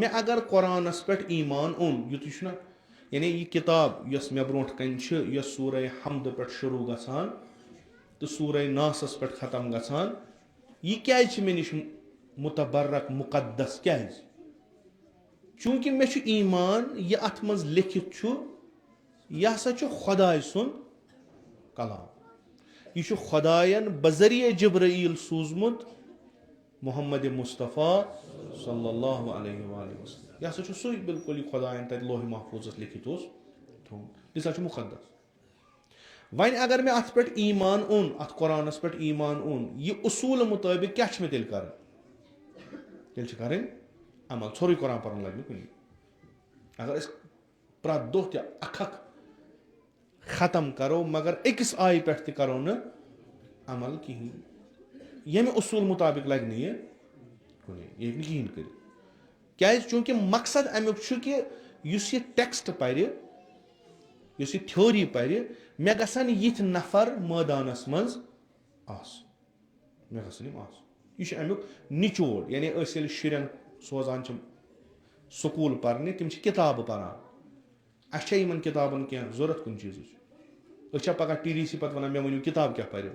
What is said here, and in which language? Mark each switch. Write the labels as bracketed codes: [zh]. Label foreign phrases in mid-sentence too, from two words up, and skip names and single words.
[ks] مےٚ اگر قۄرانس پٮ۪ٹھ ایٖمان اوٚن یُتُے چھُنہ یعنی یہِ کِتاب یۄس مےٚ برونٛٹھ کَنۍ چھِ یۄس سوٗرہ حمدٕ پٮ۪ٹھ شروٗع گژھان تہٕ سوٗرہ ناسس پٮ۪ٹھ ختم گژھان یہِ کیازِ چھِ مےٚ نِش مُتبرک مُقدس کیازِ. چوٗنٛکہِ مےٚ چھُ ایٖمان یہِ اتھ منٛز لیکھِتھ چھُ یہِ ہسا چھُ خۄداے سُنٛد کلام. یہِ چھُ خۄداین بذریعہ جبرائیل سوٗزمُت محمد مصطفیٰ [ar] صلی اللہ علیہ وآلہ وسلم. [ks] یہِ ہسا چھُ سُے بالکُل یہِ خۄداین تتہِ لوحِ محفوٗظس لیکھِتھ اوس تھوٚومُت. یہِ ہسا چھُ مُقدس. وۄنۍ اگر مےٚ اتھ پٮ۪ٹھ ایٖمان اوٚن اتھ قۄرانس پٮ۪ٹھ ایٖمان اوٚن یہِ اصوٗل مُطٲبق کیاہ چھُ مےٚ تیٚلہِ کرُن. تیٚلہِ چھِ کرٕنۍ عمل. ژھورُے قۄران پرُن لگہِ نہٕ کُنی. اگر أسۍ پرٛٮ۪تھ دۄہ تہِ اکھ ختم کرو مگر أکِس آیہِ پٮ۪ٹھ تہِ کرو نہٕ عمل کِہینۍ ییٚمہِ اصوٗل مُطابق لگہِ نہٕ یہِ کُنی. یہِ ہیٚکہِ نہٕ کِہینۍ کٔرِتھ. کیازِ چوٗنٛکہِ مقصد امیُک چھُ کہِ یُس یہِ ٹیکسٹ پرِ یُس یہِ تھیوری پرِ مےٚ گژھن یِتھۍ نفر مٲدانس منٛز آسٕنۍ. مےٚ گژھن یِم آسٕنۍ. یہِ چھُ امیُک نِچوڑ. یعنی أسۍ ییٚلہِ شُرٮ۪ن سوزان چھِ سکوٗل پرنہِ تِم چھِ کِتابہٕ پران. اَسہِ چھا یِمن کِتابن کینٛہہ ضوٚرتھ کُنہِ چیٖزٕچ. أسۍ چھا پگہہ TDC پتہٕ ونان مےٚ ؤنِو کِتاب کیاہ پرو.